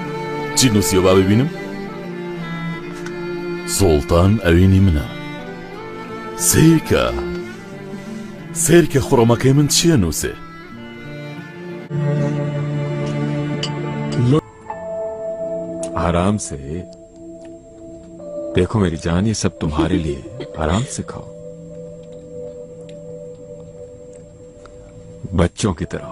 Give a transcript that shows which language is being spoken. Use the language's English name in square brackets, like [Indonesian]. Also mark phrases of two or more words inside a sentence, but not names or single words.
[Central Kurdish] چی نووسیە با ببینم؟ سوڵتان ئەوینی منە. سیرکە خوڕەمەکەی من چییە نووسێ؟ [Hindi] आराम से देखो मेरी जान, ये सब तुम्हारे लिए। आराम से खाओ, बच्चों की तरह।